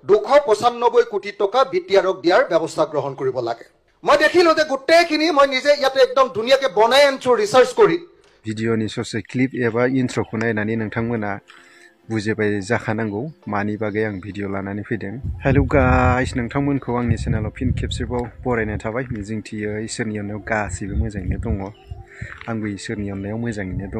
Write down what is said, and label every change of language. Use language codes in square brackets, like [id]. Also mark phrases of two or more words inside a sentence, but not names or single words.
[as] 295 কোটি টকা বিটিআৰক দিয়াৰ ব্যৱস্থা গ্ৰহণ কৰিব লাগে। মই দেখিলো যে গোটেইখিনি মই নিজে ইয়াতে একদম ধুনীয়াকে বনাই আনছো ৰিসাৰ্চ কৰি। [brx] ভিডিঅ'नि ससे क्लिप एबा इन्ट्र'खौ नायनानै नोंथांमोना बुजिबाय जाखानांगौ मानि बागै आं भिडिअ लानानै फैदों। [en] hello guys, [brx] नोंथांमोनखौ आंनि चेनेलाव फिन खेबसेबाव बरायनाय थाबाय। मिजिंथियो इसोरनि अननायाव गासैबो मोजाङैनो दङ। आंबो इसोरनि अननायाव मोजाङैनो दङ।